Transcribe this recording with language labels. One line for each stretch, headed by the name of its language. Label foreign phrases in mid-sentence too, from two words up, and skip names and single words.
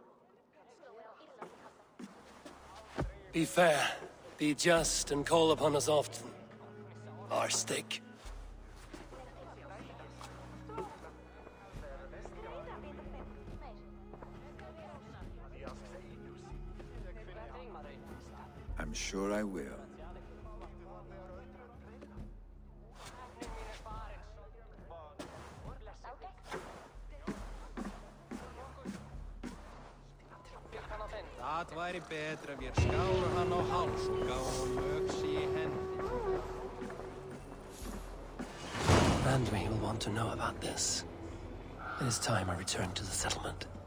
English: Be fair, be just, and call upon us often. Our stick. I'm sure I will.
Icelandic: Það væri betra við skára hann á háls og gáum öxi í hendi.
English: Randvi will want to know about this. It is time I returned to the settlement.